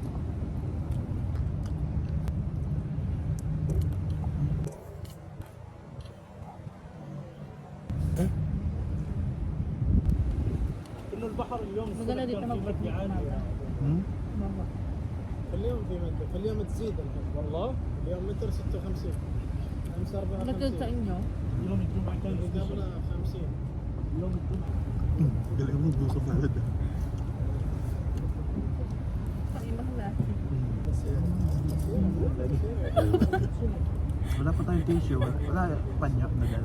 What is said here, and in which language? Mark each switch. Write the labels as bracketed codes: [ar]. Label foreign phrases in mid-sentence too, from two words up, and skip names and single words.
[tl] Maganda dito mag-picnic umaga. [ar] اليوم في مدة اليوم تزيد الحين والله اليوم متر 56 امس 54 [tl] Maganda sa inyo? [ar] قبله 50 [tl] Galing mo, busog na agad. Wala pa tayong tissue. Wala panyo na dala.